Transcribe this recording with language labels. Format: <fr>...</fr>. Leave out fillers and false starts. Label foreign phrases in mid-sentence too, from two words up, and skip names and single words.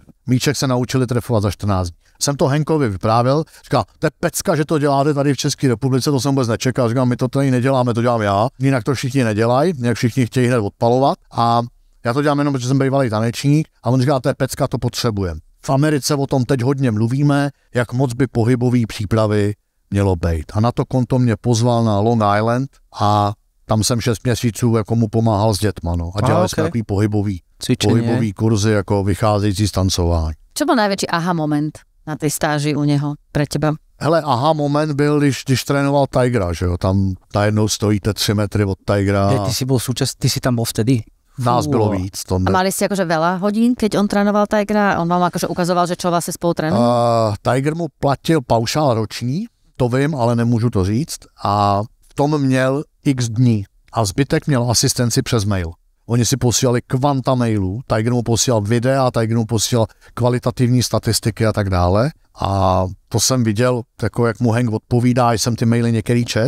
<cs>Míček se naučili trefovat za 14 dní. Jsem to Hankovi vyprávěl, říkal, to je pecka, že to děláte tady v České republice, to jsem vůbec nečekal, říkal, my to tady neděláme, to dělám já, jinak to všichni nedělají, jinak všichni chtějí hned odpalovat a já to dělám jenom, protože jsem bývalý tanečník a on říkal, to je pecka, to potřebujeme. V Americe o tom teď hodně mluvíme, jak moc by pohybové přípravy mělo být. A na to konto mě pozval na Long Island a tam jsem 6 měsíců jako mu pomáhal s dětma, no. A dělali jsme takový pohybový kurzy, jako vycházející z tancování.</cs> <sk>Čo bol najväčší aha moment na tej stáži u neho pre teba?</sk> <cs>Hele, aha moment byl, když trénoval Tigera, že jo, tam najednou stojíte 3 metry od Tigera.</cs> <sk>Ty si tam bol vtedy?</sk> <cs>Nás bylo víc.</cs> <sk>A mali ste akože veľa hodín, keď on trénoval Tigera? On vám akože ukazoval, že čo vlastne spolu trénoval?</sk> <cs>Tiger mu platil paušál roční, to vím, ale nemůžu to říct. A v tom měl x dní. A zbytek měl asistenci přes mail. Oni si posílali kvanta mailů, Tiger mu posílal videa, Tiger mu posílal kvalitativní statistiky a tak dále. A to jsem viděl, jako jak mu Hank odpovídá, jsem ty maily některý čet.</cs>